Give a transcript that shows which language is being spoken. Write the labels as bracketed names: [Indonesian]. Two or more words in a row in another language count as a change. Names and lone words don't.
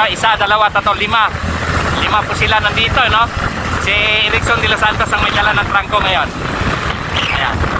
[Filipino] 1, 2, 3, 5 po sila nandito, no? Si Erickson de los Santos ang may dala ng trangko ngayon. Ayan.